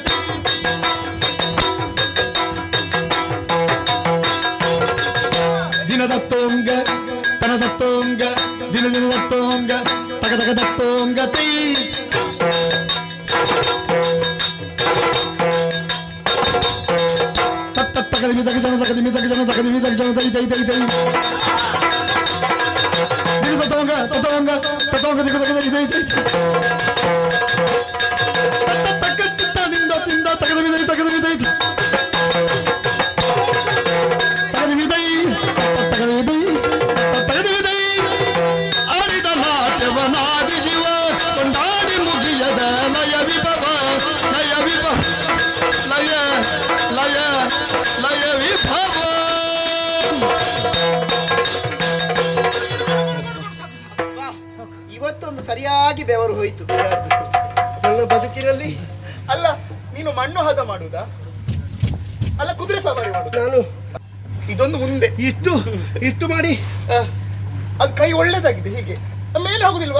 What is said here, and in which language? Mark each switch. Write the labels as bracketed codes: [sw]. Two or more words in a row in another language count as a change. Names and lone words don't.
[kn] ದಿನದ ತೋಂಗ ತನದ ತೋಂಗ ದಿನದ ತೋಂಗ ತಗ ತಗದ ತೋಂಗ ತೈ ತತ್ತ ತಕದಿಮ್ಮಿ ತಕ ಜಣ್ಣು ತಕದಿಮ್ಮಿ ತಕ ಜಣ್ಣು ತಕದಿಮ್ಮಿ ತಕ ಜಣ್ಣು ತೈ ತೈ ತೈ ತೈ Tatonga, tatonga, tatonga, digo, digo, digo, digo. Takata, dinda, dinda, takata, dinda, takata, dinda. Takata, dinda, takata, dinda, takata, dinda. ಅರಿದ ನಾತೇವ ನಾಡಿ ಜೀವ, ಕೊಂಡಾಡಿ ಮುಗಿಯದ ಲಯ ವಿಭವ, ಲಯ ವಿಭವ, ಲಯ, ಲಯ, ಲಯ ವಿಭವ. ಸರಿಯಾಗಿ ಬೆವರು ಹೋಯಿತು. ನನ್ನ ಬದುಕಿನಲ್ಲಿ ಅಲ್ಲ ನೀನು ಮಣ್ಣು ಹದ ಮಾಡುದಾ ಅಲ್ಲ ಕುದುರೆ ಸವಾರಿ ಮಾಡುದು? ನಾನು ಇದೊಂದು ಮುಂದೆ ಇಷ್ಟು ಮಾಡಿ ಅದು ಕೈ ಒಳ್ಳೇದಾಗಿದೆ. ಹೀಗೆ ಮೇಲೆ ಹೋಗುದಿಲ್ವಾ?